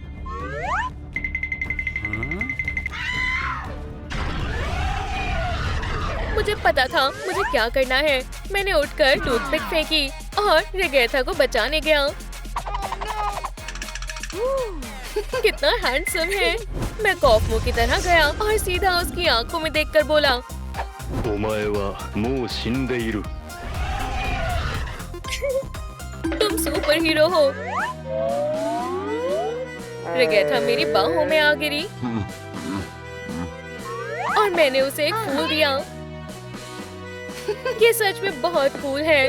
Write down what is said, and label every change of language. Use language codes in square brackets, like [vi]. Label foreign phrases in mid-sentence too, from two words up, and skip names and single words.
[hi] मुझे पता था मुझे क्या करना है। मैंने उठकर टूथपिक फेंकी और रेगेथा को बचाने गया। कितना हैंडसम है। मैं कॉफमो की तरह गया और सीधा उसकी आंखों में देखकर बोला, [ja] お前はもう死んでいる。 [hi] तुम [en] super hero [hi] हो। रेगेथा मेरी बाहों में आ गिरी और मैंने उसे एक फूल दिया। ये सच में बहुत कूल है।